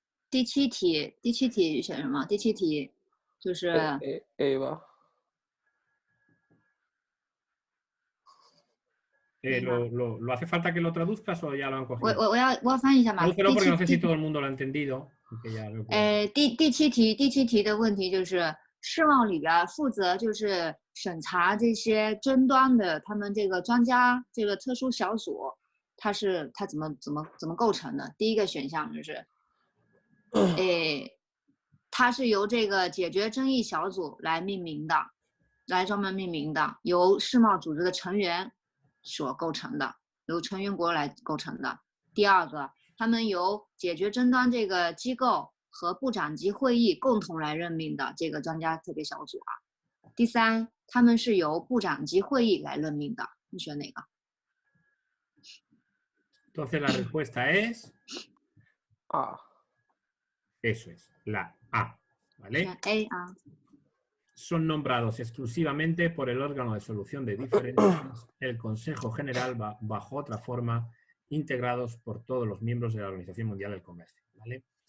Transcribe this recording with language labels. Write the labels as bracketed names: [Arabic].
[Chinese] 第七题选什么？第七题就是 A 吧。 [Spanish] ¿Lo hace falta que lo traduzcas o ya lo han cogido? [Chinese] 我要翻译一下嘛。 [Spanish] Tradúcelo porque no sé si todo el mundo lo ha entendido. [Chinese] 第七题的问题就是世贸里边负责就是审查这些争端的他们这个专家这个特殊小组，它怎么构成的？第一个选项就是，他它是由这个解决争议小组来命名的，来专门命名的，由世贸组织的成员所构成的，由成员国来构成的。第二个，他们由解决争端这个机构和部长级会议共同来任命的这个专家特别小组啊。第三，他们是由部长级会议来任命的，你选哪个？ [Spanish] Entonces la respuesta es A. eso es, la A, ¿vale? [Chinese] 选 A 啊。 [Spanish] Son nombrados exclusivamente por el órgano de solución de diferencias, el Consejo General bajo otra forma, integrados por todos los miembros de la Organización Mundial del Comercio, ¿vale?